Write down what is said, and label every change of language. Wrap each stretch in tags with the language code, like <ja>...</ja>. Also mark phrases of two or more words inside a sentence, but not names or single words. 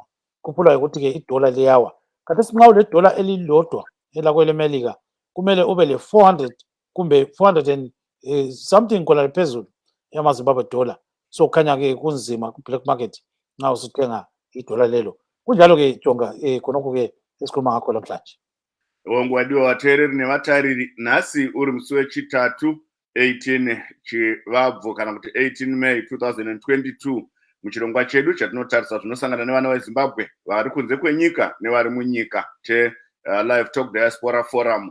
<nd>Khuphula ukuthi-ke idola liyawa. Kanti sinxa ule dola elilodwa elakwelemelika kumele ube le 400 kumbe 400</nd> <en>and something</en> <nd>khona phezulu yamaZimbabwe dollar. So kukhanya-ke kunzima ku-</nd> <en>black market</en> <nd>nxa usuthenga idola lelo. Kunjalo-ke Jonga khonokho-ke esikhuluma ngakho namhlanje.</nd> <sn>Wongwadiwa wateereri nevatariri, nhasi uri musi wechitatu 18 chivabvu kana kuti 18 May 2022 muchirongwa chedu chatinotarisa zvinosangana nevana veZimbabwe vari kunze kwenyika nevari munyika Livetalk Diaspora Forum.</sn>